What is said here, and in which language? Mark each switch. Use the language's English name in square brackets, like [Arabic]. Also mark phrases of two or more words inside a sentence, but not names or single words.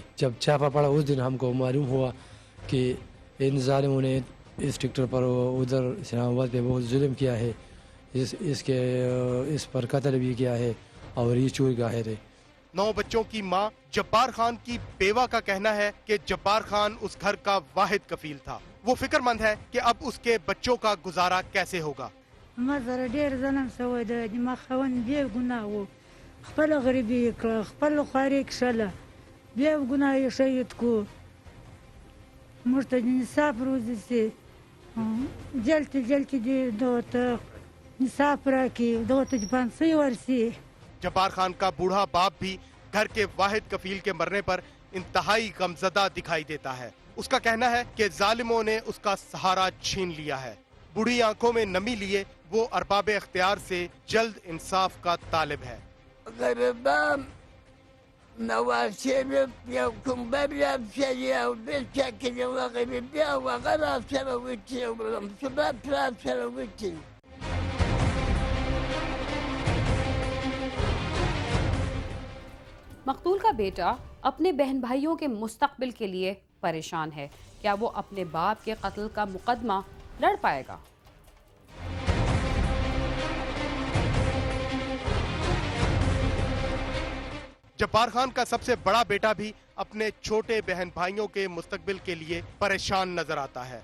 [Urdu] جب چھاپا پڑا اس دن ہم کو معلوم ہوا کہ ان ظالموں نے اس ٹریکٹر پر ادھر اسلام آباد پے بہت ظلم کیا ہے، اس پر قتل بھی کیا ہے اور یہ چوری کا ہے. 9 بچوں کی ماں جبار خان کی بیوہ کا کہنا ہے کہ جبار خان اس گھر کا واحد کفیل تھا. وہ فکرمند ہے کہ اب اس کے بچوں کا گزارا کیسے ہوگا. [Pashto] ما سره ډېر ظلم شوی دی. زما خاوند بې ګناه و، خپله غریبي یې کړه، خپله خواري یې کښله، بیا ګناه یې شهید کړو. موږ ته د انصاف روزي سي، جلدی جلدی دې دغه ته انصاف راکړي، دغه ته د پانسۍ ورسي. [Urdu] جبار خان کا بوڑھا باپ بھی گھر کے واحد کفیل کے مرنے پر انتہائی غمزدہ دکھائی دیتا ہے. اس کا کہنا ہے کہ ظالموں نے اس کا سہارا چھین لیا ہے. بوڑھی آنکھوں میں نمی لیے وہ ارباب اختیار سے جلد انصاف کا طالب ہے. غربام مواسم يوكم برا بسريا وبالشكل وغربيا وغرب سروتي وشباب سروتي. مقتول کا بیٹا اپنے بہن بھائیوں کے مستقبل کے لیے پریشان ہے. کیا وہ اپنے باپ کے قتل کا مقدمہ لڑ پائے گا? جبار خان کا سب سے بڑا بیٹا بھی اپنے چھوٹے بہن بھائیوں کے مستقبل کے لیے پریشان نظر آتا ہے.